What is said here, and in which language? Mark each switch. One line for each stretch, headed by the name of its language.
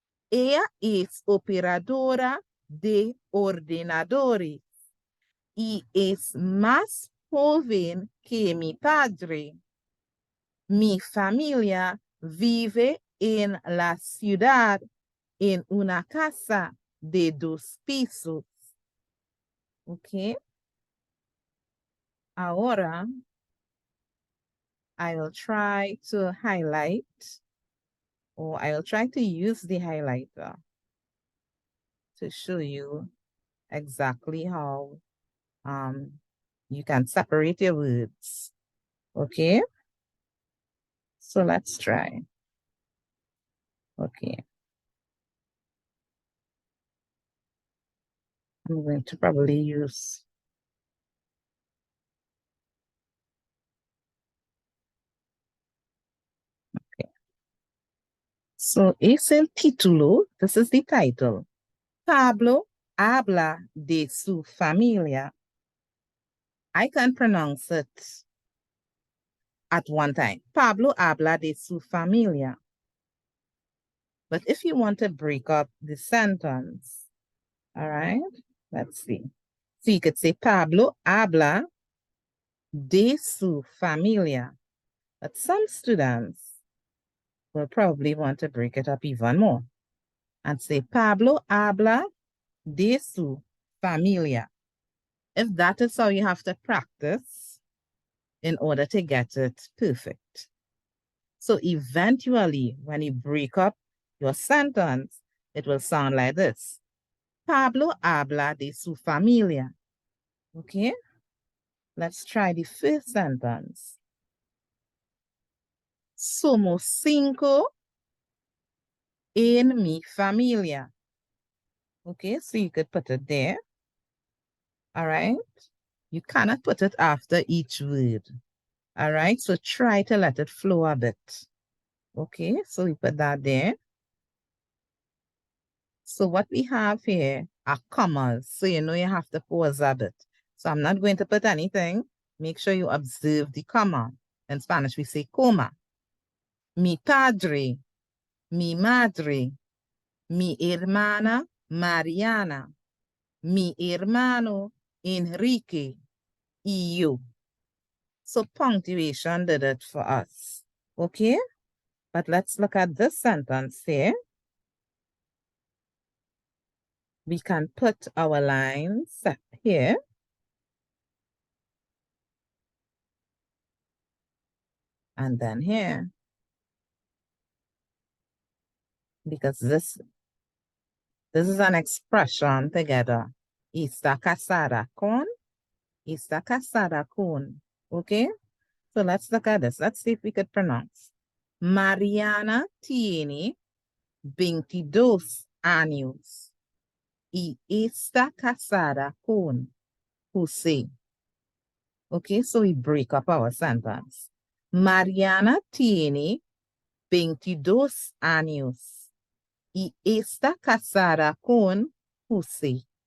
Spanish: Ella es operadora de ordenadores y es más joven que mi padre. Mi familia vive en la ciudad en una casa de 2 pisos. Ok.
English: Ahora, I will try to highlight, or I will try to use the highlighter to show you exactly how you can separate your words. Okay. So let's try. Okay. I'm going to probably use so
Spanish: es el título,
English: this is the title.
Spanish: Pablo habla de su familia.
English: I can pronounce it at one time.
Spanish: Pablo habla de su familia.
English: But if you want to break up the sentence, all right, let's see. So you could say
Spanish: Pablo habla de su familia.
English: But some students will probably want to break it up even more and say
Spanish: Pablo habla de su familia.
English: If that is how you have to practice, in order to get it perfect. So eventually, when you break up your sentence, it will sound like this.
Spanish: Pablo habla de su familia.
English: Okay? Let's try the first sentence.
Spanish: Somos 5 en mi familia.
English: Okay, so you could put it there. All right? You cannot put it after each word. All right, so try to let it flow a bit. Okay, so we put that there. So what we have here are commas. So you know you have to pause a bit. So I'm not going to put anything. Make sure you observe the comma. In Spanish, we say coma.
Spanish: Mi padre, mi madre, mi hermana Mariana, mi hermano Enrique, y yo.
English: So punctuation did it for us. Okay? But let's look at this sentence here. We can put our lines here. And then here. Because this is an expression together.
Spanish: Está casada con. Está casada con.
English: Okay? So let's look at this. Let's see if we could pronounce.
Spanish: Mariana tiene 22 años y está casada con José.
English: Okay, so we break up our sentence.
Spanish: Mariana tiene 22 años y está casada con José.